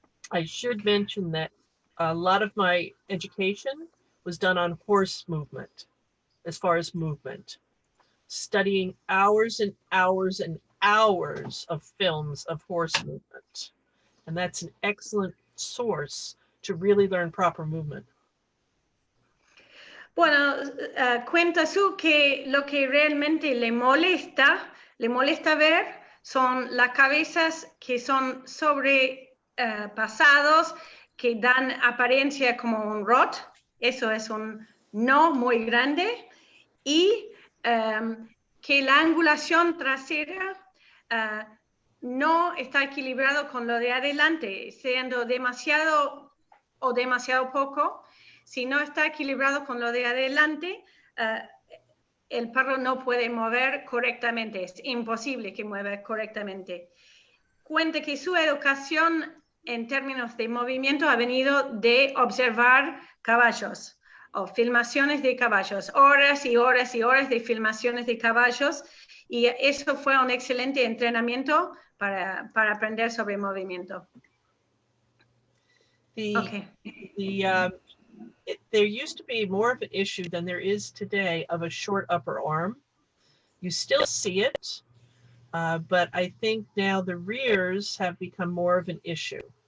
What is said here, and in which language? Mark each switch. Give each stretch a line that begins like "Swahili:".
English: I should mention that a lot of my education was done on horse movement, as far as movement, studying hours and hours and hours of films of horse movement. And that's an excellent source to really learn proper movement.
Spanish: Bueno, cuenta Sue que lo que realmente le molesta ver son las cabezas que son sobrepasados, que dan apariencia como un rot, eso es un no muy grande, y que la angulación trasera no está equilibrado con lo de adelante, siendo demasiado o demasiado poco. Si no está equilibrado con lo de adelante, el perro no puede mover correctamente, es imposible que mueva correctamente. Cuenta que su educación en términos de movimiento ha venido de observar caballos o filmaciones de caballos, horas y horas y horas de filmaciones de caballos, y eso fue un excelente entrenamiento para aprender sobre movimiento.
English: There used to be more of an issue than there is today of a short upper arm. You still see it, but I think now the rears have become more of an issue.